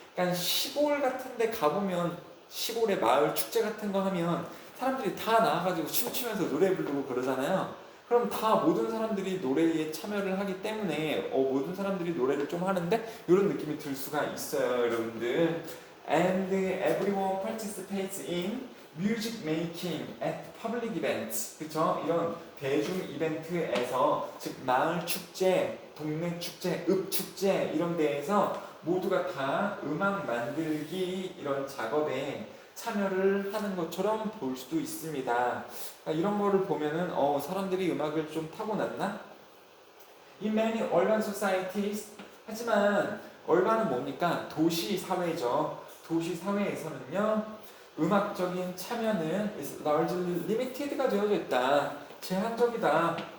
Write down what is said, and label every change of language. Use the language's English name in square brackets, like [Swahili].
[Korean] 그러니까 시골 같은데 가보면 시골의 마을 축제 같은 거 하면 사람들이 다 나와가지고 춤추면서 노래 부르고 그러잖아요. 그럼 다 모든 사람들이 노래에 참여를 하기 때문에 모든 사람들이 노래를 좀 하는데 이런 느낌이 들 수가 있어요, 여러분들. [English] And everyone participates in music making at public events. [Korean] 그쵸? 이런 대중 이벤트에서 즉 마을 축제, 동네 축제, 읍 축제 이런 데에서 모두가 다 음악 만들기 이런 작업에 참여를 하는 것처럼 볼 수도 있습니다. 그러니까 이런 거를 보면은 사람들이 음악을 좀 타고났나? [English] In many urban societies [Korean] 하지만 [English] urban은 [Korean] 뭡니까? 도시 사회죠. 도시 사회에서는요 음악적인 참여는 [English] is largely limited [Korean] 가 되어져 있다. 제한적이야.